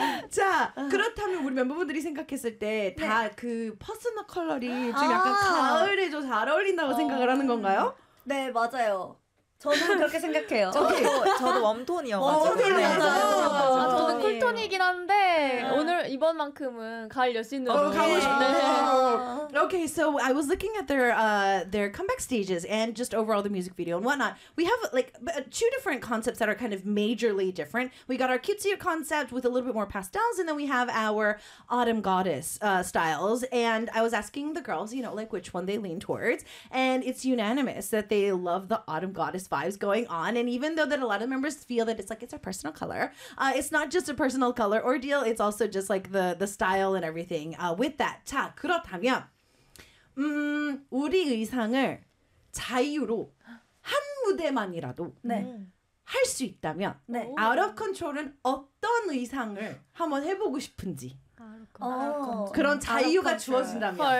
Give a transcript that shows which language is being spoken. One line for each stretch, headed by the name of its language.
Korean: 자, 그렇다면 우리 멤버분들이 생각했을 때 다 그 네. 퍼스널 컬러리 좀 약간 가을에 좀 잘 어울린다고 생각을 하는 건가요? 네, 맞아요. 저는 그렇게 생각해요. 저도 웜톤이요. 웜톤이요. 저는 쿨톤이긴 한데 오늘 이번만큼은 가을 여신으로 가고 싶네요.
English: Okay, so I was looking at their comeback stages and just overall the music video and whatnot. We have like two different concepts that are kind of majorly different. We got our cutesier concept with a little bit more pastels, and then we have our autumn goddess styles. And I was asking the girls, you know, like which one they lean towards, and it's unanimous that they love the autumn goddess vibes going on. And even though that a lot of members feel that it's like it's a personal color, it's not just a personal color ordeal. It's also just like the style and everything with that.
Korean: 자, 그렇다면 우리 의상을 자유로 한 무대만이라도 네. 할 수 있다면 네. out of control은 어떤 의상을 한번 해보고 싶은지 그런 자유가 주어진다면